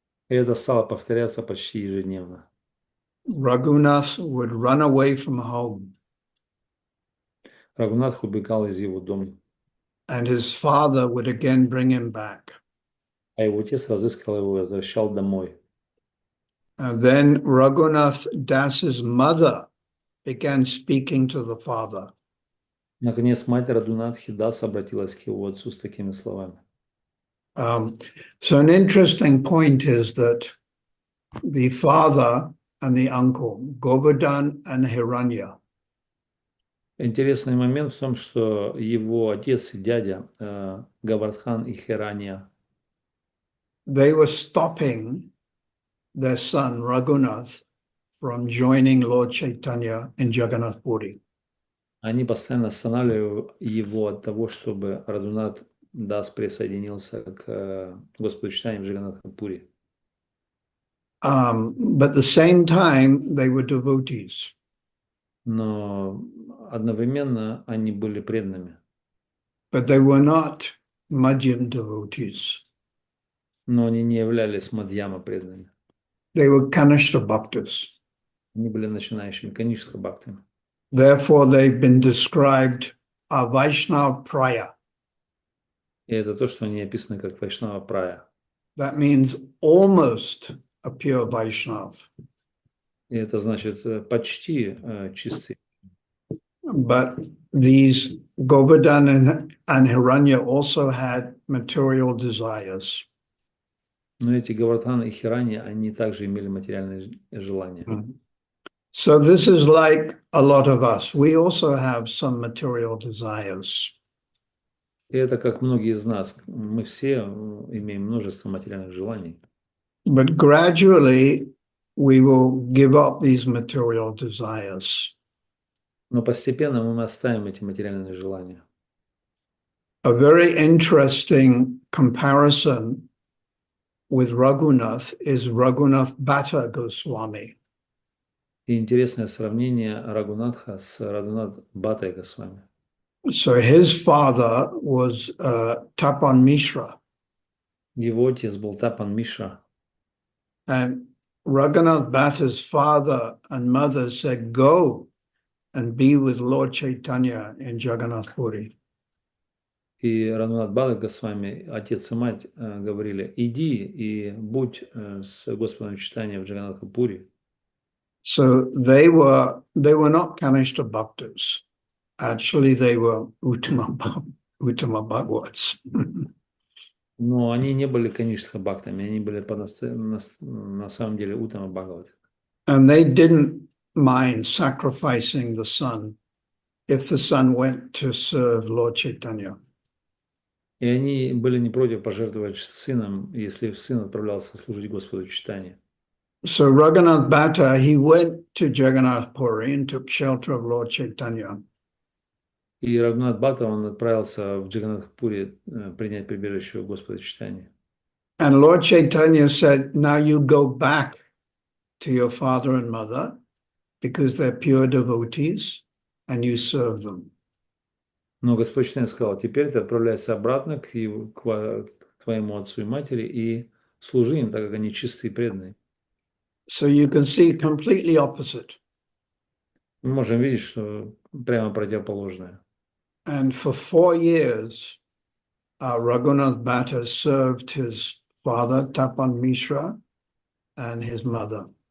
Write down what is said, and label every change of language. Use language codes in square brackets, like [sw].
[ru] И это стало повторяться почти ежедневно. [en] Raghunath would run away from home. [ru] Рагунатх убегал из его дома. [en] And his father would again bring him back. [ru] А его отец разыскал его и возвращал домой. [en] And then Raghunath Das's mother began speaking to the father. [ru] Наконец, мать Рагунатхи Дас обратилась к его отцу с такими словами. [en] So an interesting point is that the father and the uncle, Govardhan and Hiranya, [ru] Интересный момент в том, что его отец и дядя Гавардхан и Хиранья, [en] they were stopping their son Raghunath from joining Lord Chaitanya in Jagannath Puri. [ru] Они постоянно останавливали его от того, чтобы Радхунат Дас присоединился к Господу читанию в Джаганнатхапури. [en] But at the same time, they were devotees. [ru] Но одновременно они были преданными. [en] But they were not Madhyam devotees. [ru] Но они не являлись мадьяма преданными. [en] They were Kanishta bhaktas. [ru] Они были начинающими канишха бхактами. [en] Therefore, they've been described as Vaishnava Praya. [ru] И это то, что они описаны как Вайшнава Прая. [en] That means almost a pure Vaishnava. [ru] И это значит почти чистый. [en] But these Govardhan and Hiranya also had material desires. [ru] Но эти Гавардхан и Хирани, они также имели материальные желания. [en] So this is like a lot of us. We also have some material desires. [ru] И это как многие из нас. Мы все имеем множество материальных желаний. [en] But gradually we will give up these material desires. [ru] Но постепенно мы оставим эти материальные желания. [en] A very interesting comparison with Raghunath is Raghunath Bhatta Goswami. [ru] И интересное сравнение Рагунатха с Радхунат Бхаттой Госвами. [en] So his father was Tapan Mishra, [ru] Его отец был Тапан Мишра. [en] and Raghunath Bhatta's father and mother said, "Go and be with Lord Chaitanya in Jagannath Puri." [ru] И Радхунат Бхатта Госвами, отец и мать, говорили: иди и будь с Господом читания в Джаганнатхапури. [en] So they were not Kanishta Bhaktas. Actually, they were Uttama Bhagavats. [ru] Но они не были канишха бхактами, они были на самом деле Уттама Бхагаваты. [en] And they didn't mind sacrificing the son if the son went to serve Lord Chaitanya. [ru] И они были не против пожертвовать сыном, если сын отправлялся служить Господу читания. [en] So Raghunath Bhatta, he went to Jagannath Puri and took shelter of Lord Chaitanya. [ru] И Рагунат Бхатта, он отправился в Джаганнатхапури принять прибежище у Господа читания. [en] And Lord Chaitanya said, now you go back to your father and mother because they're pure devotees and you serve them. [ru] Но Господь читания сказал: теперь ты отправляйся обратно к твоему отцу и матери и служи им, так как они чистые и преданные. [en] So you can see completely opposite. [ru] Мы можем видеть, что прямо противоположное. [en] And for 4 years, Raghunath Bhatta served his father, Tapan Mishra, and his mother.